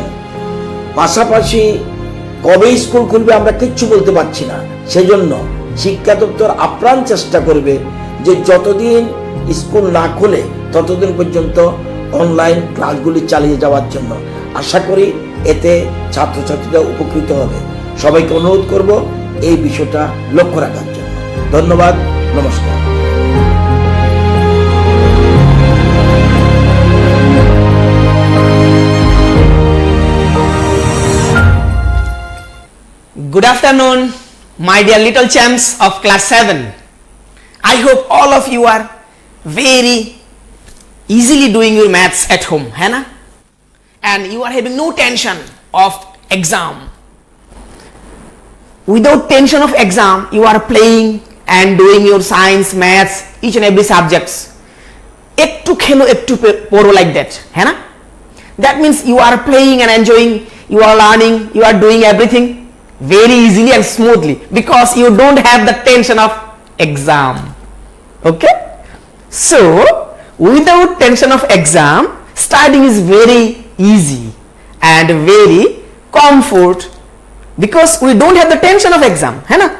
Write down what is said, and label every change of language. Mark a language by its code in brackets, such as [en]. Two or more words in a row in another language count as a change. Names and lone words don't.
[bn] পাশাপাশি কবে স্কুল খুলবে আমরা কিচ্ছু বলতে পারছি না, সেজন্য শিক্ষা দপ্তর আপ্রাণ চেষ্টা করবে যে যতদিন স্কুল না খুলে ততদিন পর্যন্ত অনলাইন ক্লাসগুলি চালিয়ে যাওয়ার জন্য। আশা করি এতে ছাত্রছাত্রীরা উপকৃত হবে। সবাইকে অনুরোধ করব এই বিষয়টা লক্ষ্য রাখার জন্য। ধন্যবাদ, নমস্কার। [en] Good afternoon, my dear little champs of class 7. I hope all of you are very easily doing your maths at home, [hi] है ना? [en] And you are having no tension of exam. Without tension of exam, you are playing and doing your science, maths, each and every subjects. [bn] একটু খেলো, একটু পড়ো, [en] like that, [hi] है ना? [en] That means you are playing and enjoying, you are learning, you are doing everything very easily and smoothly because you don't have the tension of exam. Okay? So, without tension of exam, studying is very easy and very comfort because we don't have the tension of exam, [hi] है ना?